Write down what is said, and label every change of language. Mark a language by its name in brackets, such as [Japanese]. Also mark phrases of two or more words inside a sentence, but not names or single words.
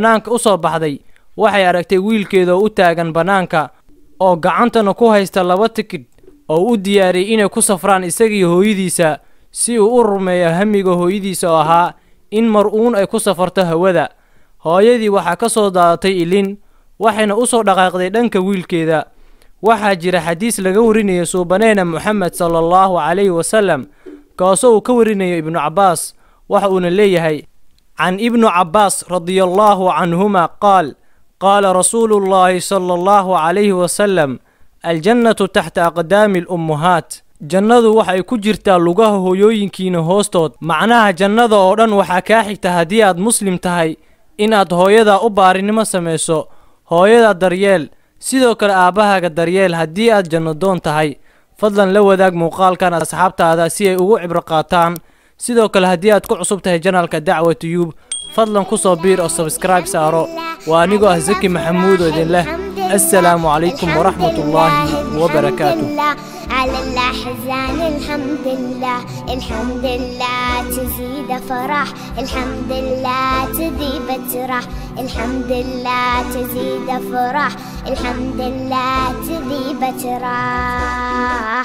[Somali] u soo baxday waxay aragtay wiilkeeda oo u taagan banaanka oo gacantana ku haysta 2 tikidh oo u diyaariyay inay ku safraan isagii hooyadiisa si uu u rumeeyo hamiga hooyadiisa oo ahaa in mar uun ay ku safarto hawada. hooyadii waxaa ka soo daadatay ilin waxayna u soo dhaqaaqday dhanka wiilkeeda. waxaa jira xadiis laga warinayo suubaneena Muhammad [Arabic] صلى الله عليه وسلم [Somali] kaasoo uu ka warinayo Ibnu Cabbaas waxa uuna leeyahay [Arabic] عن ابن عباس رضي الله عنهما قال قال رسول الله صلى الله عليه وسلم الجنة تحت أقدام الأمهات. [Somali] jannadu waxay ku jirtaa lugaha hooyooyinkiina hoostood. macnaha jannada oo dhan waxaa kaa xigta haddii aad muslim tahay inaad hooyada u baarinimo samayso, hooyada daryeel, sidoo kale aabahaaga daryeel haddii aad janno doon tahay. fadlan la wadaag muuqaalkan asxaabtaada si ay ugu cibro qaataan. sidoo kale haddii aad ku cusub tahay channelka Dacwa Tube fadlan ku soo biir oo subscribe saaro. waa anigoo ah Zaki Maxamuud oo idin leh [Arabic] السلام عليكم ورحمة الله وبركاته. على الأحزان الحمد لله الحمد لله تزيد فرح الحمد لله تذيب ترح الحمد لله تزيد فرح الحمد لله تذيب ترح